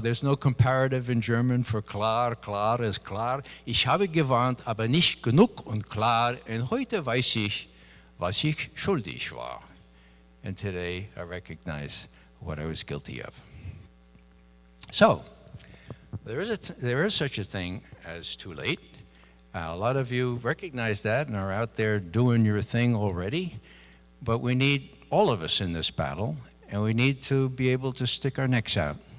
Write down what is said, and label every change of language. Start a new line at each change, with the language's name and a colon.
English: There's no comparative in German for klar. Klar is klar.
German: Ich habe gewarnt, aber nicht genug und klar. Und heute weiß ich, was ich schuldig war.
English: And today I recognize what I was guilty of. So, there is such a thing as too late. A lot of you recognize that and are out there doing your thing already, but we need all of us in this battle, and we need to be able to stick our necks out.